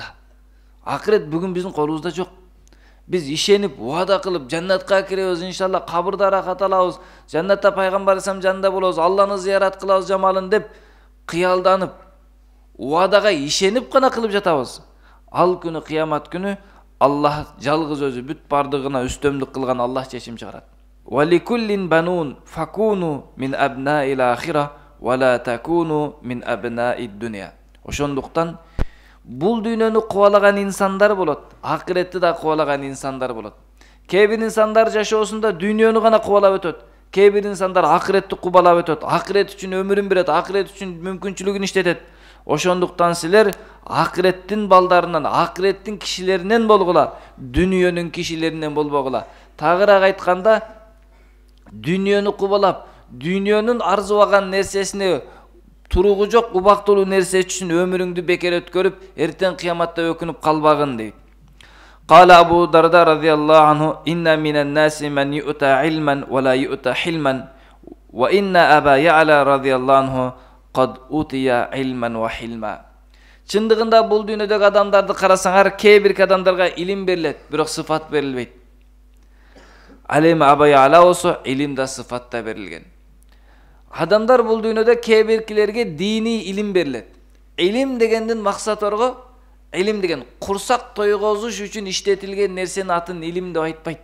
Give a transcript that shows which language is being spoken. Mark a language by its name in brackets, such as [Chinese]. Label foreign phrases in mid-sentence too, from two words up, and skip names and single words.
[Kyrgyz] Акырет бүгүн биздин колубузда жок. Биз ишенип, убада кылып, жаннатка киребиз, иншалла кабырда рахат алабыз, жаннатта пайгамбар алейхиссалам жанында болобуз, Алланы зыярат кылабыз жамалын деп кыялданып, убадага ишенип гана кылып жатабыз. Ал күнү, кыямат күнү Аллах жалгыз өзү бүт бардыгына үстөмдүк кылган Аллах чечим чыгарат. [Arabic] ولكل بنون فكونوا من أبناء الآخرة ولا تكونوا من أبناء الدنيا. [Kyrgyz] Ошондуктан бул дүйнөнү кубалаган инсандар болот, акыретти да кубалаган инсандар болот. Кээ бир инсандар жашоосунда дүйнөнү гана кубалап өтөт. Кээ бир инсандар акыретти кубалап өтөт, акырет үчүн өмүрүн берет, акырет үчүн мүмкүнчүлүгүн иштетет. Ошондуктан силер акыреттин балдарынан, акыреттин кишилеринен болгула, дүйнөнүн кишилеринен болбогула. Тагыраак айтканда, Dünyөнү кубалап, dünyөнүн арзыбаган нерсесине туругу жок убактылуу нерсе үчүн өмүрүңдү бекер өткөрүп, эртең кыяматта өкүнүп калбагын дейт. [Arabic] قال أبو الدرداء رضي الله عنه إن من الناس من يؤتى علما ولا يؤتى حلما وإن أبا يعلى رضي الله عنه قد أوتي علما وحلما. [Kyrgyz] Чындыгында бул дүйнөдөгү адамдарды карасаңар, кээ бир адамдарга илим берилет, бирок сыфат берилбейт. Ал эми Аба Я'ла болсо илим да сыфат да берилген. Адамдар бул дүйнөдө кээ биркилерге дини илим берилет. Илим дегендин максаты илим деген курсак тойгозуш үчүн иштетилген нерсенин атын илим деп айтпайт.